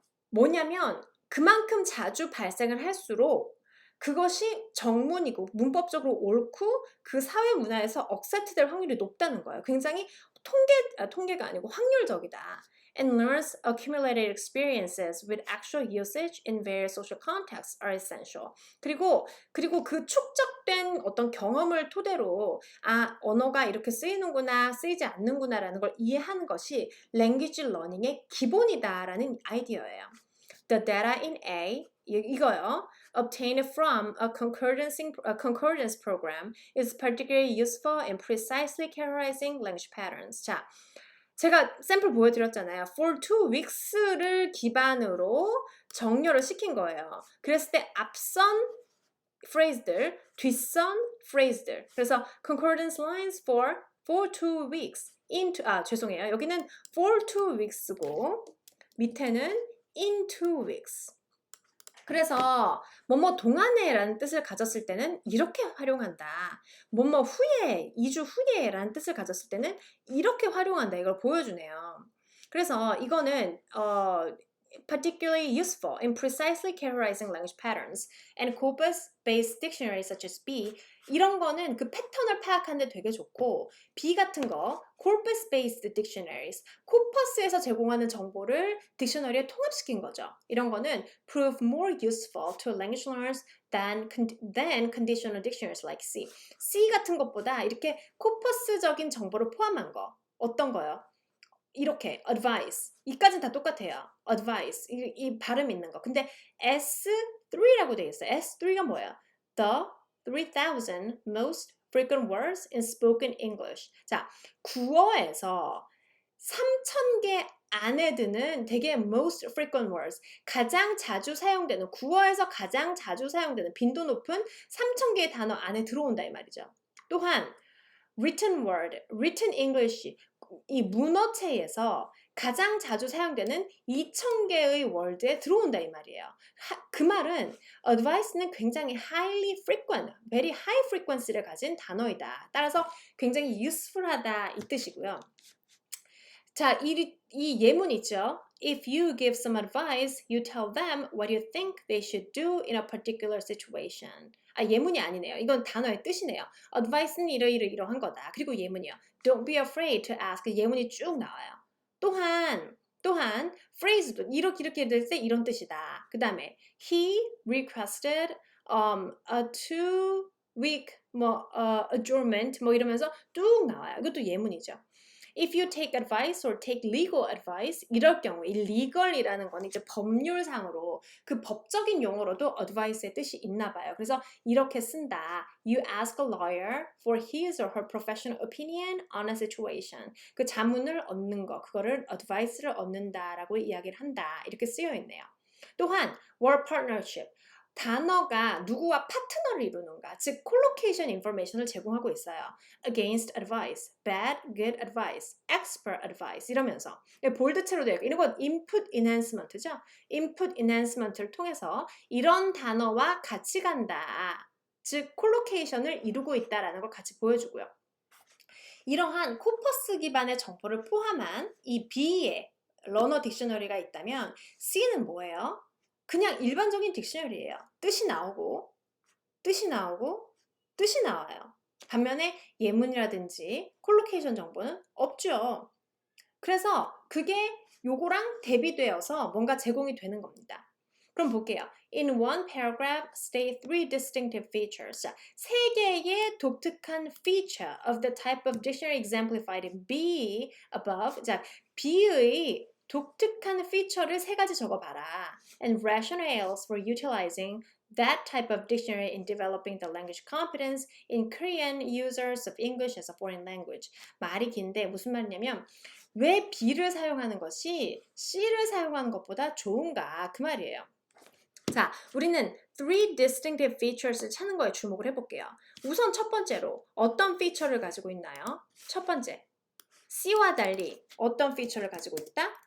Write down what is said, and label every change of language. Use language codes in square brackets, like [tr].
[ko] 뭐냐면 그만큼 자주 발생을 할수록 그것이 정문이고 문법적으로 옳고 그 사회 문화에서 억셉트될 확률이 높다는 거예요. 굉장히 통계가 아니고 확률적이다. [en] and learns accumulated experiences with actual usage in various social contexts are essential. [ko] 그리고 그 축적된 어떤 경험을 토대로 언어가 이렇게 쓰이는구나, 쓰이지 않는구나라는 걸 이해하는 것이 language learning의 기본이다라는 아이디어예요. [en] The data in A [ko] 이거요. [en] Obtained from a concordance program is particularly useful in precisely characterizing language patterns. [ko] 자, 제가 샘플 보여드렸잖아요. [en] For 2 weeks [ko] 를 기반으로 정렬을 시킨 거예요. 그랬을 때 앞선 phrase들, 뒷선 phrase들. 그래서 [en] concordance lines for 2 weeks. [ko] 죄송해요. 여기는 for 2 weeks고 밑에는 in 2 weeks. 그래서 뭐뭐 동안에라는 뜻을 가졌을 때는 이렇게 활용한다. 뭐뭐 후에, 2주 후에라는 뜻을 가졌을 때는 이렇게 활용한다. 이걸 보여주네요. 그래서 이거는 [en] particularly useful in precisely characterizing language patterns and corpus-based dictionaries such as B [ko] 이런 거는 그 패턴을 파악하는 데 되게 좋고 B 같은 거 corpus-based dictionaries 코퍼스에서 제공하는 정보를 딕셔너리에 통합시킨 거죠. 이런 거는 [en] prove more useful to language learners than conditional dictionaries like C. [ko] C 같은 것보다 이렇게 코퍼스적인 정보를 포함한 거 어떤 거요? 이렇게 advice 이까지는 다 똑같아요. advice 이 발음 있는 거. 근데 S3라고 되어 있어요. S3가 뭐예요? [en] The 3,000 most frequent words in spoken English. [ko] 자, 구어에서 3,000개 안에 드는 되게 [en] most frequent words [ko] 가장 자주 사용되는 구어에서 가장 자주 사용되는 빈도 높은 3,000개의 단어 안에 들어온다 이 말이죠. 또한 written word, written English 이 문어체에서 가장 자주 사용되는 2,000개의 월드에 들어온다 이 말이에요. 그 말은 advice는 굉장히 [en] highly frequent, very high frequency [ko] 를 가진 단어이다. 따라서 굉장히 useful하다 이 뜻이고요. 자, 이 예문 있죠. [en] If you give some advice, you tell them what you think they should do in a particular situation. [ko] 예문이 아니네요. 이건 단어의 뜻이네요. advice는 이러한 거다. 그리고 예문이요. [en] Don't be afraid to ask. [ko] 예문이 쭉 나와요. 또한 phrase도 이렇게 될 때 이런 뜻이다. 그 다음에 [en] he requested a 2-week adjournment [ko] 이러면서 쭉 나와요. 이것도 예문이죠. [en] If you take advice or take legal advice [ko] 이럴 경우 이 legal이라는 건 이제 법률상으로 그 법적인 용어로도 advice의 뜻이 있나 봐요. 그래서 이렇게 쓴다. [en] You ask a lawyer for his or her professional opinion on a situation. [ko] 그 자문을 얻는 거, 그거를 advice를 얻는다라고 이야기를 한다. 이렇게 쓰여 있네요. 또한 word partnership. 단어가 누구와 파트너를 이루는가, 즉 collocation information을 제공하고 있어요. [en] Against advice, bad, good advice, expert advice [ko] 이러면서 볼드체로 되어 있고 이런 건 input enhancement죠. input enhancement를 통해서 이런 단어와 같이 간다. 즉 collocation을 이루고 있다라는 걸 같이 보여주고요. 이러한 코퍼스 기반의 정보를 포함한 이 B의 러너 딕셔너리가 있다면 C는 뭐예요? 그냥 일반적인 딕셔너리예요. 뜻이 나오고 뜻이 나와요. 반면에 예문이라든지 콜로케이션 정보는 없죠. 그래서 그게 요거랑 대비되어서 뭔가 제공이 되는 겁니다. 그럼 볼게요. [en] In one paragraph, state 3 distinctive features. [ko] 자, 세 개의 독특한 [en] feature of the type of dictionary exemplified in B above. [ko] 자, B의 독특한 feature를 세 가지 적어봐라. [en] And rationales for utilizing that type of dictionary in developing the language competence in Korean users of English as a foreign language. [ko] 말이 긴데 무슨 말이냐면 왜 B를 사용하는 것이 C를 사용하는 것보다 좋은가 그 말이에요. 자, 우리는 3 distinctive features를 찾는 거에 주목을 해볼게요. 우선 첫 번째로 어떤 feature를 가지고 있나요? 첫 번째, C와 달리 어떤 feature를 가지고 있다?